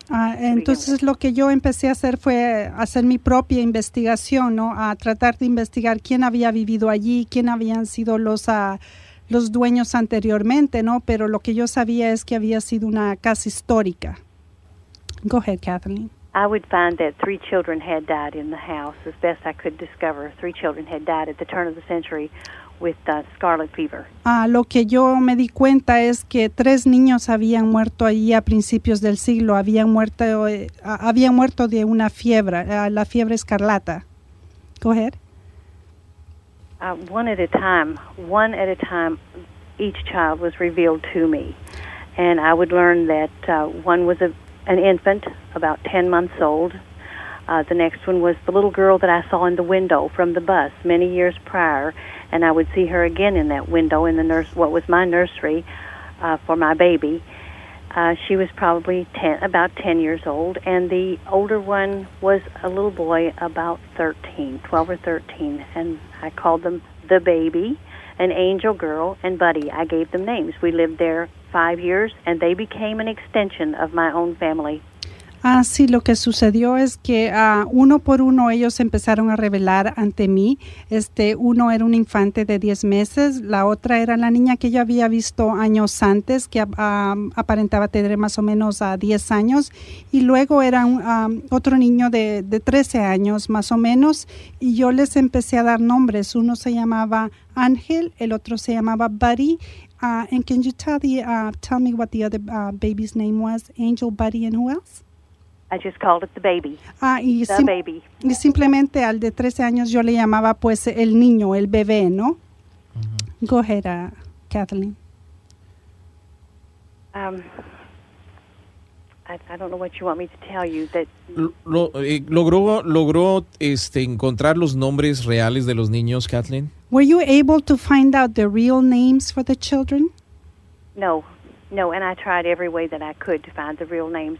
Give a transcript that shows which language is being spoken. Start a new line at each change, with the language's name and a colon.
Spanish: Entonces lo que yo empecé a hacer fue hacer mi propia investigación, ¿no? A tratar de investigar quién había vivido allí, quién habían sido los dueños anteriormente, ¿no? Pero lo que yo sabía es que había sido una casa histórica.
English: Go ahead, Kathleen. I would find that 3 children had died in the house, as best I could discover. 3 children had died at the turn of the century with scarlet fever. Lo que yo me di cuenta es que 3 niños habían muerto allí a principios del siglo, habían muerto de una fiebre, la fiebre escarlata. Go ahead. One at a time, each child was revealed to me. And I would learn that one was an infant, about 10 months old. The next one was the little girl that I saw in the window from the bus many years prior. And I would see her again in that window in what was my nursery for my baby. She was probably about 10 years old, and the older one was a little boy about 12 or 13, and I called them the baby, an angel girl, and Buddy. I gave them names. We lived there 5 years, and they became an extension of my own family.
Spanish: Sí, lo que sucedió es que uno por uno ellos empezaron a revelar ante mí. Uno era un infante de 10 meses, la otra era la niña que yo había visto años antes, que aparentaba tener más o menos 10 años, y luego era otro niño de 13 años más o menos, y yo les empecé a dar nombres. Uno se llamaba Ángel, el otro se llamaba Buddy.
English: And can you tell me what the other baby's name was? Angel, Buddy, and who else? I just called it the baby. The baby.
Spanish: Y simplemente al de 13 años yo le llamaba pues el niño, el bebé, ¿no?
English: Uh-huh. Go ahead, Kathleen. I don't know what you want me to tell you. That
Spanish: ¿Logró encontrar los nombres reales de los niños, Kathleen?
English: Were you able to find out the real names for the children? No, and I tried every way that I could to find the real names.